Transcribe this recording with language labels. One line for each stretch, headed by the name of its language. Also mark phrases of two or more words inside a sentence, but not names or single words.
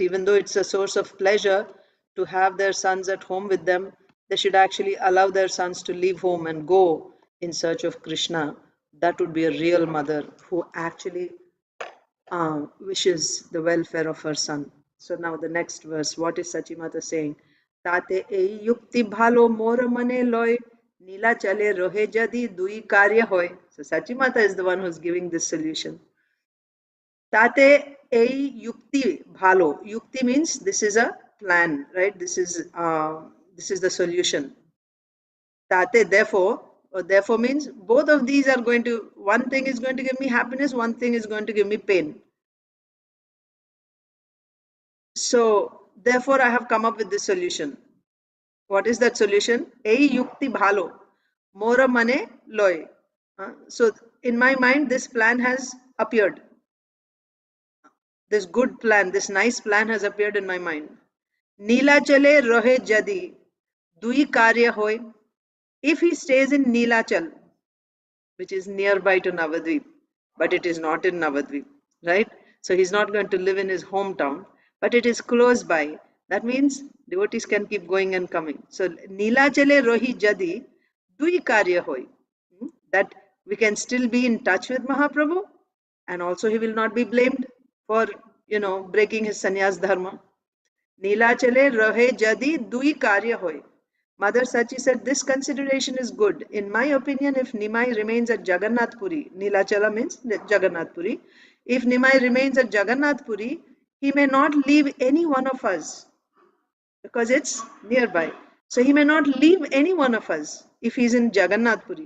English: Even though it's a source of pleasure to have their sons at home with them, they should actually allow their sons to leave home and go in search of Krishna. That would be a real mother who actually wishes the welfare of her son. So now the next verse, what is Sachimata saying?
Bangla: তাতে এই যুক্তি ভালো মোর মনে লয় নীলাচলে রহে যদি দুই কার্য হয়.
English: So Sachimata is the one who's giving this solution.
Bangla: তাতে এই যুক্তি ভালো.
English: Yukti means this is a plan, right? This is the solution. Tate, therefore, or therefore means both of these are going to, one thing is going to give me happiness, one thing is going to give me pain. So, therefore, I have come up with this solution. What is that solution?
Bangla: এই যুক্তি ভালো, মোর মনে লয়.
English: So, in my mind, this plan has appeared. This good plan, this nice plan has appeared in my mind.
Bangla: নীলাচলে রহে যদি, দুই কার্য হয়.
English: If he stays in Neelachal, which is nearby to Navadvip, but it is not in Navadvip, right? So he's not going to live in his hometown, but it is close by. That means devotees can keep going and coming.
Bangla: So নীলাচলে রহি যদি, দুই কার্য হয়.
English: That we can still be in touch with Mahaprabhu, and also he will not be blamed for, breaking his sannyas dharma.
Bangla: নীলাচলে রহে যদি দুই কার্য হয়.
English: Mother Sachi said, this consideration is good. In my opinion, if Nimai remains at Jagannath Puri, Neelachala means Jagannath Puri. If Nimai remains at Jagannath Puri, he may not leave any one of us because it's nearby. So he may not leave any one of us if he's in Jagannath Puri.